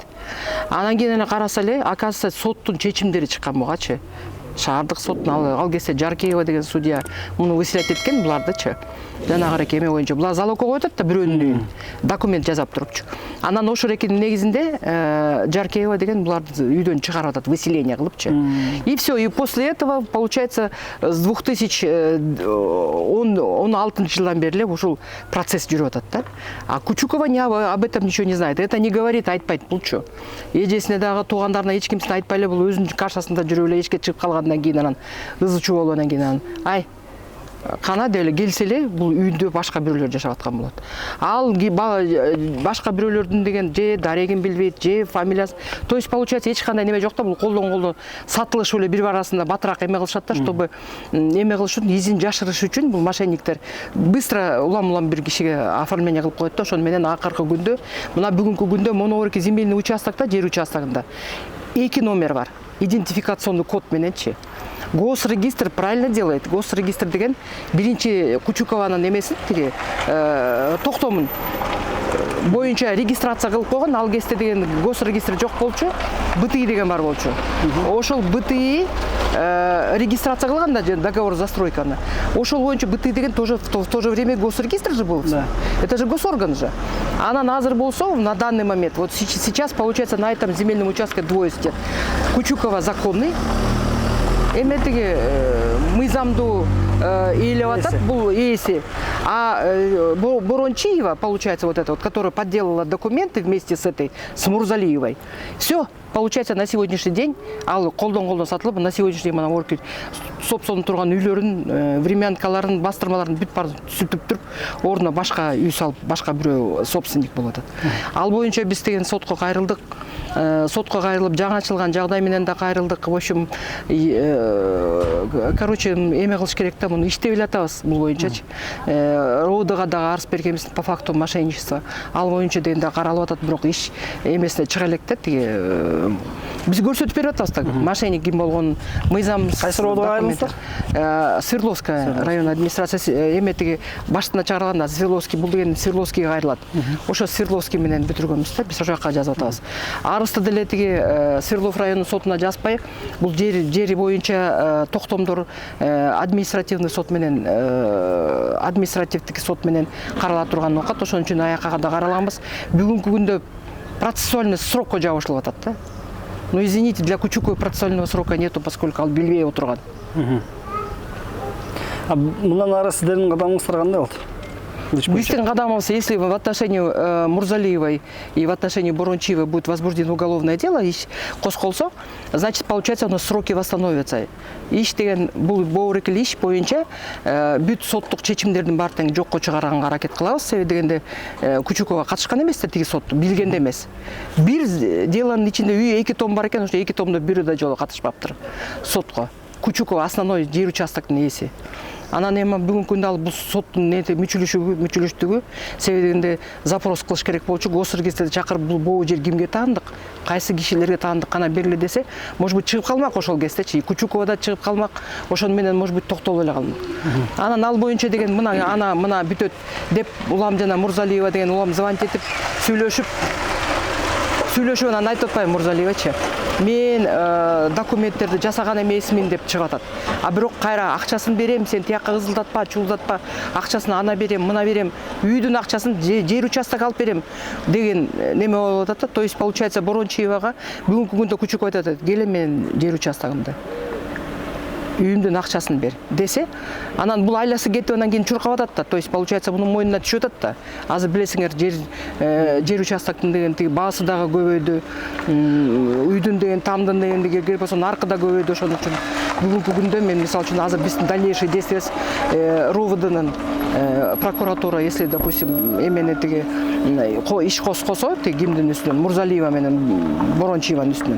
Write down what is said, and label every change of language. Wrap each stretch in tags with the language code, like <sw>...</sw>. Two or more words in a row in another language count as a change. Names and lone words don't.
<ky>Анан кийин эле караса эле, оказывается, соттун чечимдери чыккан бугачы. Шаардык соттун ал кезде Жаркеева деген судья муну выселять эткен булардычы. Жанагы эме боюнча булар залогко коюп атат да бирөөнүн үйүн. Документ жазап турупчу. Анан ошол эрекенин негизинде Жаркеева деген буларды үйдөн чыгарып атат, выселение кылыпчы.</ky> <ru>И все, и после этого получается с</ru> <ky>2016-жылдан бери ушул процесс жүрүп атат да.</ky> <ru>А Кучукова об этом ничего не знает. Это не говорит,</ru> <ky>айтпайт булчу. Эжесине дагы туугандарына эч кимсине айтпай эле, бул өзүнүн кашасында жүрүп эле эшикке чыгып калгандан кийин анан ызычуу болгондон кийин анан ай кана деле келсе эле бул үйдө башка бирөөлөр жашап аткан болот. Ал башка бирөөлөрдүн деген же дарегин билбейт, же фамилиясы.</ky> <ru>То есть получается</ru> <ky>эч кандай неме жок да, бул колдон сатылышып эле бири арасында батыраак эме кылышат да, чтобы эме кылыш үчүн, изин жашырыш үчүн бул мошенниктер быстро улам бир кишиге оформление кылып коет да. Ошону менен акыркы күндө, мына бүгүнкү күндө моногорки земельный участокта, жер участогунда 2 номер бар. Идентификационный код мененчи.</ky> <ru>Госрегистр правильно делает.</ru> <ky>Госрегистр деген биринчи Кучукованын эмесин, тиги токтомун боюнча регистрация кылып койгон. Ал кезде деген госрегистр жок болчу, БТИ деген бар болчу. Ошол БТИ регистрация кылган да, договор застройканы. Ошол боюнча</ky> <ru>БТИ деген тоже в то же время госрегистр же был. Да. Это же госорган же.</ru> <ky>Анан азыр болсо</ky> <ru>на данный момент, вот сейчас получается на этом земельном участке двое сидят.</ru> <ky>Кучукова законный, эметиги мыйзамду ээлеп атат бул ээси.</ky> <ru>А Борончиева, получается, вот эта вот, которая подделала документы вместе с Мурзалиевой. Все, получается, на сегодняшний день</ru> <ky>ал колдон сатылып,</ky> <ru>на сегодняшний день</ru> <ky>мына собственно турган үйлөрүн, времянкаларын, бастырмаларын бүт бар сүтүп туруп, ордуна башка үй салып, башка бирөө собственник болуп атат. Ал боюнча биз деген сотко кайрылдык. Сотко кайрылып, жаңы ачылган жагдай менен да кайрылдык.</ky> <ru>В общем, короче,</ru> <ky>эме кылыш керек да, муну иштеп эле атабыз бул боюнчачы. РОДга дагы арыз бергенбиз</ky> <ru>по факту мошенничества.</ru> <ky>Ал боюнча деген да каралып атат, бирок иш эмесине чыга элек да, тиги Биз көрсөтүп берип атабыз да, мошенник ким болгонун, мыйзам. Кайсы роодго айрылдыңыздар? Свердловская район администрациясы эметиги баштына чыгарганда Свердловский бул деген Свердловскийге кайрылат. Ошо Свердловский менен бүтүргөнбүз да, биз ошол жака жазып атабыз. Арызды деле тиги Свердлов районунун сотуна жазбай, бул жери боюнча токтомдор административный сот менен административдик сот менен карала турган окат, ошон үчүн аякка да караганбыз. Бүгүнкү күндө процессуальный срокко жабышылып атат да.</ky> <ru>Но извините, для Кучукова процессуального срока нету, поскольку</ru> <ky>ал билбей отурган. Мындан ары сиздердин кадамыңыздар кандай болду? Биздин кадамыбыз,</ky> <ru>если в отношении Мурзалиевой и в отношении Борончиевой будет возбуждено уголовное дело,</ru> <ky>иш козголсо,</ky> <ru>значит, получается, у нас сроки восстановятся.</ru> <ky>Иш деген бул боорукел иш боюнча бүт соттук чечимдердин баардыгын жокко чыгарганга аракет кылабыз. Себеби дегенде Кучукова катышкан эмес да, тиги сот билгенде эмес. Бир делонун ичинде 2 том бар экен, ошо 2 томдо бирөө да жолу катышпаптыр сотко. Кучукова основной жер участоктун ээси. Анан эми бүгүнкү күндө ал бул соттун мүчүлүштүгү себебинде запрос кылыш керек болчу. Осур кезде чакырып бул боо жер кимге таандык, кайсы кишилерге таандык кана бериле десе,</ky> <ru>может быть</ru> <ky>чыгып калмак ошол кездечи. Кучукова да чыгып калмак, ошон менен</ky> <ru>может быть</ru> <ky>токтолуп эле калмак. Анан ал боюнча деген мына бүтөт деп улам жана Мурзалиева деген улам звонить этип сүйлөшүп анан айтып атпайбы Мурзалиевачы. Мен документтерди жасаган эмесмин деп чыгып атат. А бирок кайра акчасын берем, сен тияка кызылдатпа, чуулдатпа, акчасын ана берем, мына берем, үйдүн акчасын жер участок алып берем деген неме болуп атат.</ky> <ru>То есть получается</ru> <ky>Борончиевага бүгүнкү күндө Кучуков айтат, келе менин жер участогумду, үйүмдүн акчасын бер десе, анан бул айласы кетип анан кийин чуркап атат да.</ky> <ru>То есть получается</ru> <ky>мунун мойнуна түшүп атат да. Азыр билесиңер, жер участоктун деген тиги баасы дагы көбөйдү, үйдүн деген тамдын дегендиги болсо наркы да көбөйдү. Ошон үчүн бүгүнкү күндө мен мисалы үчүн азыр биздин дальнейший действиябыз РУВДнын прокуратура,</ky> <ru>если допустим</ru> <ky>эмени тиги иш козгосо, тиги кимдин үстүнөн, Мурзалиева менен Борончиеванын үстүнөн.</ky>